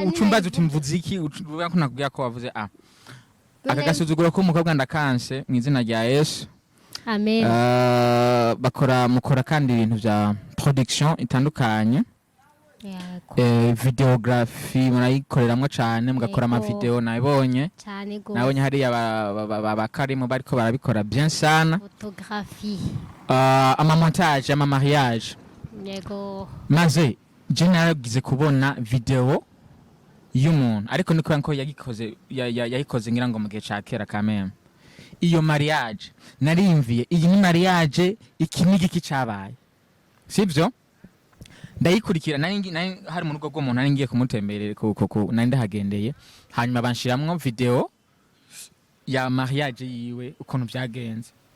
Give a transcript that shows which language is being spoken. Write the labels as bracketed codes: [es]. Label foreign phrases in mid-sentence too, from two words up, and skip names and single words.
[rn] ucumbaza uti mvuze iki uvuga ko nakubwira ko wavuze a akagasuzuguro ko umukobwa ndakanse mu izina rya Yesu amen mukora kandi ibintu bya production itandukanye videography murayikoreramwo cyane mugakora ama video nabonye cyane go nabonye hari Karimu bariko barabikora bien sana photographie ama montage ama mariage yego maze je naragize kubona video y'umuntu ariko niko yanko yayikoze ngira ngo mu gihe ca kera kameme iyo mariage narimviye iyi ni mariage iki nigiki cabaye sivyo ndayikurikira nari hari mu rugo rw'umuntu nari ngiye kumutemberera nari ndahagendeye hanyuma banshiramwo video ya mariage yiwe ukuntu byagenze